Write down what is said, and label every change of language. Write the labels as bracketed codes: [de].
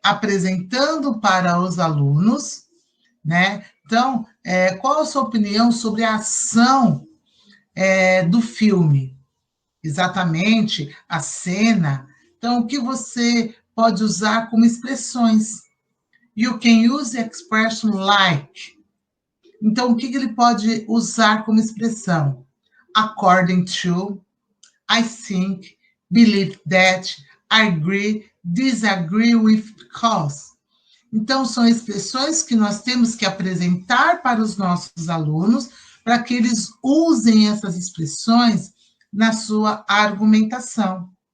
[pt] Apresentando para os alunos, né? Então, qual a sua opinião sobre a ação do filme? Exatamente, a cena. Então, o que você pode usar como expressões? [en] You can use the expression like. [pt] Então, o que ele pode usar como expressão? [en] According to, I think, believe that, agree, disagree with, because. [pt] Então, são expressões que nós temos que apresentar para os nossos alunos, para que eles usem essas expressões na sua argumentação.